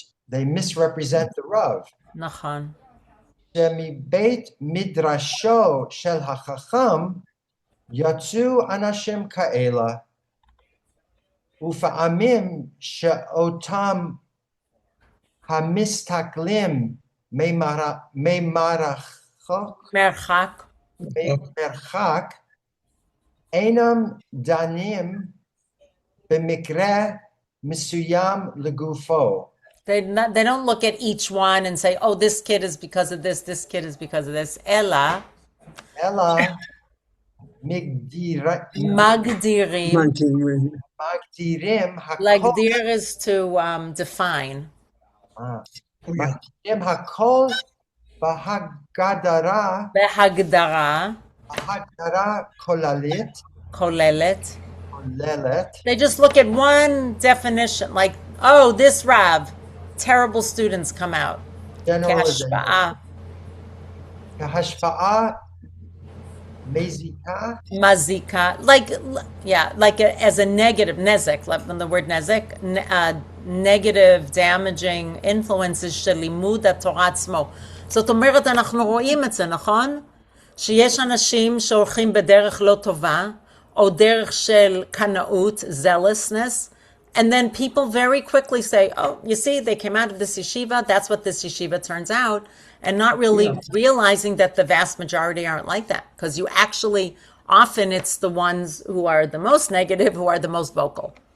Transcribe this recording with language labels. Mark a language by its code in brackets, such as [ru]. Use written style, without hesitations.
[en] They misrepresent the Rav. [he] נכון. שמבית מדרשו של החכם יצאו אנשים כאלה, ופעמים שאותם המסתכלים ממרחק אינם דנים במקרה מסוים לגופו. [en] They don't look at each one and say, oh, this kid is because of this kid is because of this. [he] Ella, מגדירים magdirim. הכל, [en] Lagdir is to define. [he] מגדירים הכל בהגדרה Behagdara, כוללת, kolelet. [en] They just look at one definition, like, oh, this Rav, terrible students come out. [he] Kehashpa'a, כהשפעה מזיקה, [en] mazika, like, yeah, like as a negative, nezek, like when the word nezek, negative, damaging influences [he] של לימוד התורה עצמו. זאת אומרת, אנחנו רואים את זה, נכון? שיש אנשים שהולכים בדרך לא טובה, או דרך של קנאות, [en] zealousness, and then people very quickly say, oh, you see, they came out of this yeshiva, that's what this yeshiva turns out, and not really realizing that the vast majority aren't like that, because you actually, often it's the ones who are the most negative who are the most vocal.